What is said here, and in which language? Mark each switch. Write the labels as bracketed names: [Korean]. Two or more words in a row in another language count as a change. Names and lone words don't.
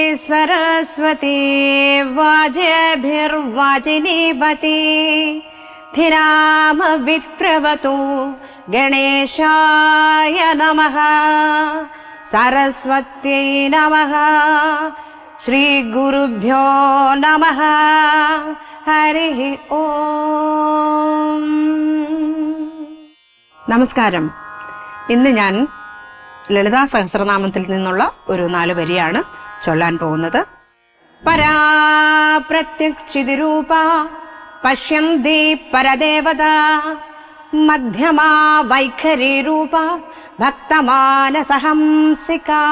[Sanskrit] सरस्वती वाजेभिर्वाजिनीवती धिरामवित्रवतु गणेशाय नमः सरस्वत्यै नमः श्रीगुरुभ्यो नमः हरिः ഓം. [Malayalam] നമസ്കാരം. ഇന്ന് ഞാൻ ലളിതാ സഹസ്രനാമത്തിൽ നിന്നുള്ള ഒരു 4 വരിയാണ് ചൊല്ലാൻ പോകുന്നത്. [Sanskrit] പരാ പ്രത്യക്ഷിതിരൂപ പശ്യന്തി പരദേവത മധ്യമാ വൈഖരി രൂപ ഭക്തമാനസഹംസിക.